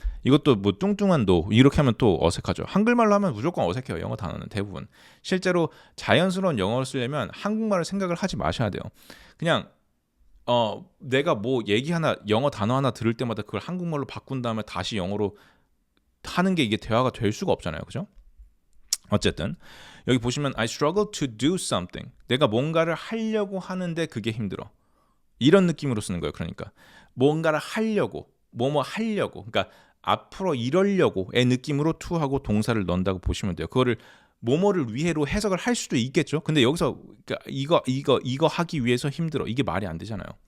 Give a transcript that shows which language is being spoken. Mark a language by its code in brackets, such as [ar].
[ko] 이것도 뭐 뚱뚱한 no 이렇게 하면 또 어색하죠. 한글말로 하면 무조건 어색해요. 영어 단어는 대부분. 실제로 자연스러운 영어를 쓰려면 한국말을 생각을 하지 마셔야 돼요. 그냥 내가 뭐 얘기 하나 영어 단어 하나 들을 때마다 그걸 한국말로 바꾼 다음에 다시 영어로 하는 게 이게 대화가 될 수가 없잖아요. 그죠? [en] 어쨌든 여기 보시면 I struggle to do something. [ko] 내가 뭔가를 하려고 하는데 그게 힘들어. 이런 느낌으로 쓰는 거예요. 그러니까 뭔가를 하려고 뭐뭐 하려고 그러니까 앞으로 이러려고의 느낌으로 to하고 동사를 넣는다고 보시면 돼요. 그거를 뭐뭐를 위해로 해석을 할 수도 있겠죠. 근데 여기서 그러니까 이거 하기 위해서 힘들어. 이게 말이 안 되잖아요.